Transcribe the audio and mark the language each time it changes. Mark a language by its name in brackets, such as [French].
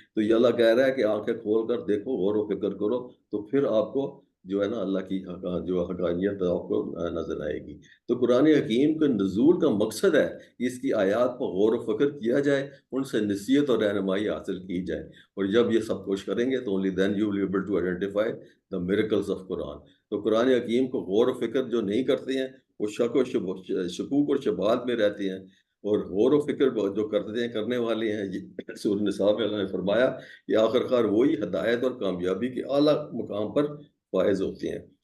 [Urdu] تو یہ اللہ کہہ رہا ہے کہ آنکھیں کھول کر دیکھو، غور و فکر کرو، تو پھر آپ کو جو ہے نا اللہ کی جو حقانیت آپ کو نظر آئے گی. تو قرآن حکیم کے نزول کا مقصد ہے کہ اس کی آیات پر غور و فکر کیا جائے، ان سے نصیحت اور رہنمائی حاصل کی جائے. اور جب یہ سب کچھ کریں گے تو [English] only then you will be able to identify the miracles of Quran. [Urdu] تو قرآن حکیم کو غور و فکر جو نہیں کرتے ہیں وہ شک و شکوک اور شبہات میں رہتے ہیں. اور غور و فکر جو کرتے ہیں کرنے والے ہیں، یہ سورۃ النساء میں اللہ نے فرمایا کہ آخرکار وہی ہدایت اور کامیابی کے اعلیٰ مقام پر فائز ہوتے ہیں.